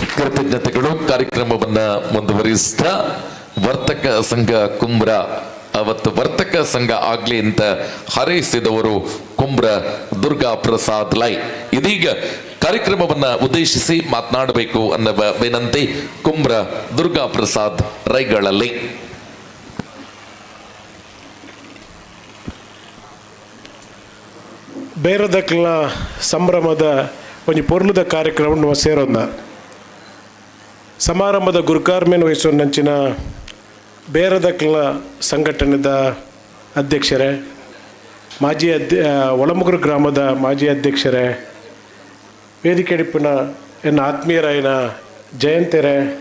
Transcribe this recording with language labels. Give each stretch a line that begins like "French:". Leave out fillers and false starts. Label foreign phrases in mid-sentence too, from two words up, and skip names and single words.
Kannada: ಕೃತಜ್ಞತೆಗಳು. ಕಾರ್ಯಕ್ರಮವನ್ನ ಮುಂದುವರಿಸ್ತಾ ವರ್ತಕ ಸಂಘ ಕುಂಬ್ರ, ಅವತ್ತು ವರ್ತಕ ಸಂಘ ಆಗ್ಲಿ ಅಂತ ಹಾರೈಸಿದವರು ಕುಂಬ್ರ ದುರ್ಗಾ ಪ್ರಸಾದ್ ಲೈ. ಇದೀಗ ಕಾರ್ಯಕ್ರಮವನ್ನ ಉದ್ದೇಶಿಸಿ ಮಾತನಾಡಬೇಕು ಅನ್ನುವ ವಿನಂತಿ ಕುಂಬ್ರ ದುರ್ಗಾ ಪ್ರಸಾದ್ ರೈಗಳಲ್ಲಿ.
Tulu: ಬೇರದಕ್ಲ ಸಂಭ್ರಮದ ಒಂದು ಪೊರ್ಲುದ ಕಾರ್ಯಕ್ರಮ ಸೇರೋದ ಸಮಾರಂಭದ ಗುರುಕಾರ್ಮೆನ್ ವಹಿಸುವ ನಂಚಿನ ಬೇರದಕ್ಲ ಸಂಘಟನೆದ ಅಧ್ಯಕ್ಷರೇ, ಮಾಜಿ ಒಳಮುಗುರು ಗ್ರಾಮದ ಮಾಜಿ ಅಧ್ಯಕ್ಷರೇ, ವೇದಿಕೆ ಹಿಡಿಪಿನ ಎನ್ನ ಆತ್ಮೀಯರಾಯಿನ ಜಯಂತರೇ,